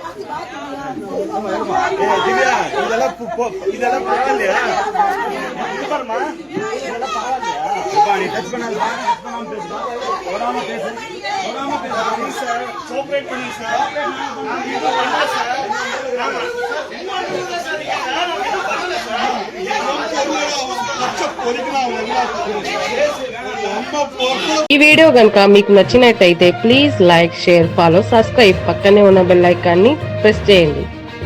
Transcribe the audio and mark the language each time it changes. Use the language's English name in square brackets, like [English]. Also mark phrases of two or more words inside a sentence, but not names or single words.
[Tamil] திவ்யா, இதெல்லாம் பரவாயில்லையா? பாருமா, இதெல்லாம் பரவாயில்லையா? நீ டச் பண்ணாம பேசுமா, வராம பேசு சார், கோஆபரேட் பண்ணி சார். நான் இது பண்ணல சார், [Telugu] ఈ వీడియో గనుక మీకు నచ్చినట్టయితే [English] please like, share, follow, subscribe. [Telugu] పక్కనే ఉన్న బెల్ ఐకాన్ని ప్రెస్ చేయండి.